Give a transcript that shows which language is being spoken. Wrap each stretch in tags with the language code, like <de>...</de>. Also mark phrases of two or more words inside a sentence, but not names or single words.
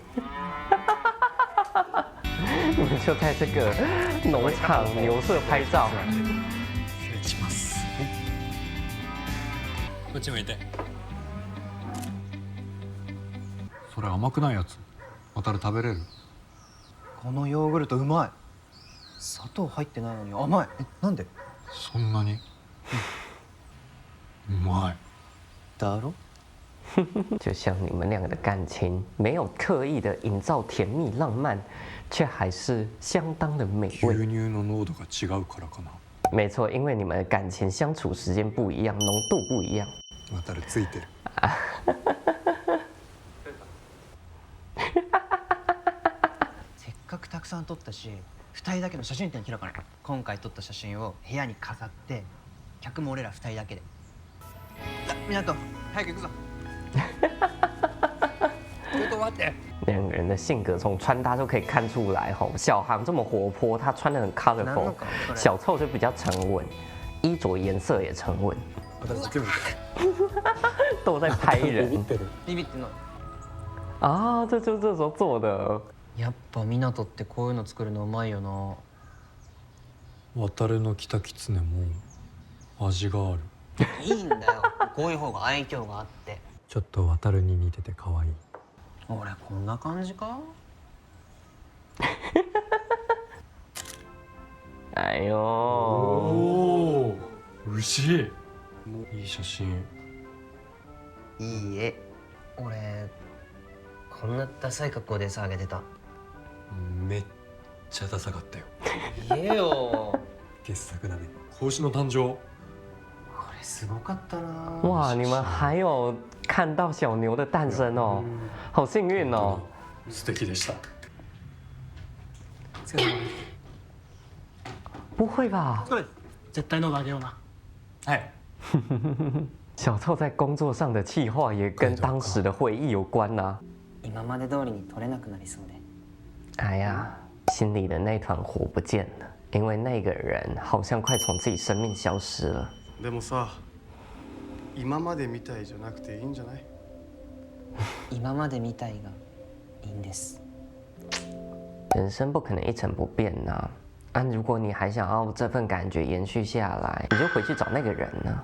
<zh>你们就在这个农场牛舍拍照。</zh> <ja>失礼します。こっち向いて。それ甘くないやつ。渡る食べれる？このヨーグルトうまい。砂糖入ってないのに甘い。なんで？そんなにうまい。だろ？</ja> <zh>就像你们两个的感情，没有刻意的营造甜蜜浪漫，却还是相当的美</zh> <ja>牛</ja> <zh>味。</zh> <ja>乳の濃度が違うからかな。</ja> <zh>没错，因为你们的感情相处时间不一样，浓度不一样。</zh> <ja>渡るついてる。せっかくたくさん撮ったし、2人だけの写真展開かない。今回撮った写真を部屋に飾って、客も俺ら2人だけで。港、早く行くぞ。ちょっと待って。</ja> <zh>两个人的性格从穿搭就可以看出来吼。小航这么活泼，他穿的很 colorful；小臭就比较沉稳，衣着颜色也沉稳。都在拍人</zh> <ja>ビビってんの？</ja> <zh>啊！这就是这时候做的。</zh> <ja>やっぱ港ってこういうの作るのうまいよな。渡るのキタキツネも味がある。いいんだよ。こういう方が愛嬌があって。ちょっと渡るに似てて可愛い。俺こんな感じか？哎呦，おお、牛。いい写真。いい絵。俺こんなダサい格好でさあげてた。めっちゃダサかったよ。言えよ。傑作だね。子牛の誕生。これすごかったな。哇！</ja> <zh>你们还有看到小牛的诞生哦，好幸运哦。</zh> <ja>素敵でした。</ja> <zh>不会吧？</zh> <ja>絶対のがあげような。はい。</ja> <zh>小臭在工作上的企划也跟当时的回忆有关呐、</zh> <ja>今まで通りに撮れなくなりそうで。</ja> <zh>哎呀，心里的那团火不见了，因为那个人好像快从自己生命消失了。</zh> <ja>でもさ、今までみたいじゃなくていいんじゃない？今までみたいがいいんです。</ja> <zh>人生不可能一成不变呐、如果你还想要这份感觉延续下来，你就回去找那个人呢。</zh>